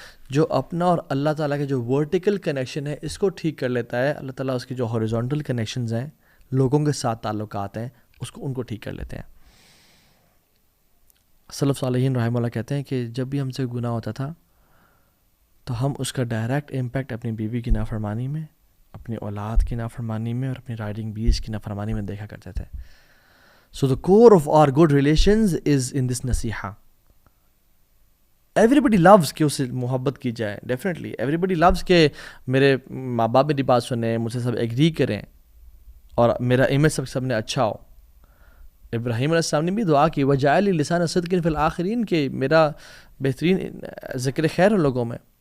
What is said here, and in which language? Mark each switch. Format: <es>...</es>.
<ur>جو اپنا اور اللہ تعالیٰ کے جو ورٹیکل کنیکشن ہے اس کو ٹھیک کر لیتا ہے، اللہ تعالیٰ اس کی جو ہاریزونٹل کنیکشنز ہیں لوگوں کے ساتھ تعلقات ہیں ان کو ٹھیک کر لیتے ہیں. سلف صالحین رحمہ اللہ کہتے ہیں کہ جب بھی ہم سے گناہ ہوتا تھا تو ہم اس کا ڈائریکٹ امپیکٹ اپنی بیوی کی نافرمانی میں، اپنی اولاد کی نافرمانی میں اور اپنی رائڈنگ بیس کی نافرمانی میں دیکھا کرتے تھے.</ur> <en>So the core of our good relations is in this نصیحہ. Everybody loves</en> <ur>کہ اس سے محبت کی جائے،</ur> <en>definitely everybody loves</en> <ur>کہ میرے ماں باپ میری بات سنیں، مجھ سے سب ایگری کریں اور میرا امیج سب نے اچھا ہو. ابراہیم علیہ السلام نے بھی دعا کی</ur> <ar>وجعل لسان صدق فی الآخرین</ar> <ur>کہ میرا بہترین ذکر خیر ہو لوگوں میں.</ur>